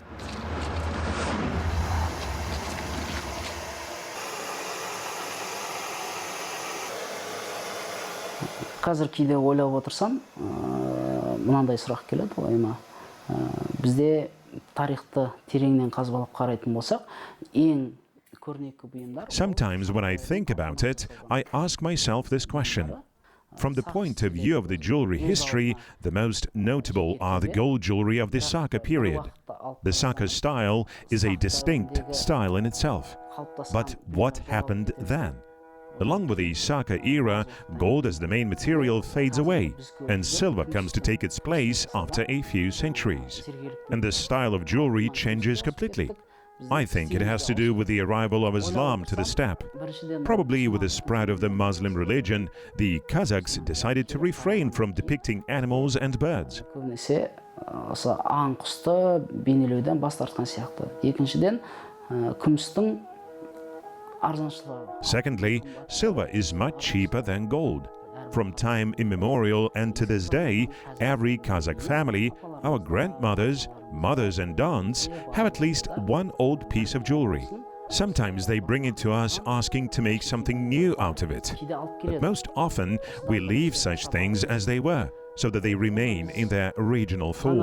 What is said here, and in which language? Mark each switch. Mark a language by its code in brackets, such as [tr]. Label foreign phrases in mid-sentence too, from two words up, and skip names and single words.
[kk] Қазір кейде ойлап отырсам, мынандай сұрақ келеді ойыма. Бізде тарихты тереңнен қазбалап қарайтын болсақ, ең көрнекі бұйымдар. [en] Sometimes when I think about it, I ask myself this question. From the point of view of the jewelry history, the most notable are the gold jewelry of the Saka period. The Saka style is a distinct style in itself. But what happened then? Along with the Saka era, gold as the main material fades away, and silver comes to take its place after a few centuries. And the style of jewelry changes completely. I think it has to do with the arrival of Islam to the steppe. Probably with the spread of the Muslim religion, the Kazakhs decided to refrain from depicting animals and birds. [kk] Көбінесе осы аң құсты бейнелеуден бас тартқан сияқты. Екіншіден, күмістің арзаншылығы. [en] Secondly, silver is much cheaper than gold. From time immemorial and to this day, every Kazakh family, our grandmothers, mothers and aunts, have at least one old piece of jewelry. Sometimes they bring it to us asking to make something new out of it. But most often, we leave such things as they were, so that they remain in their original form.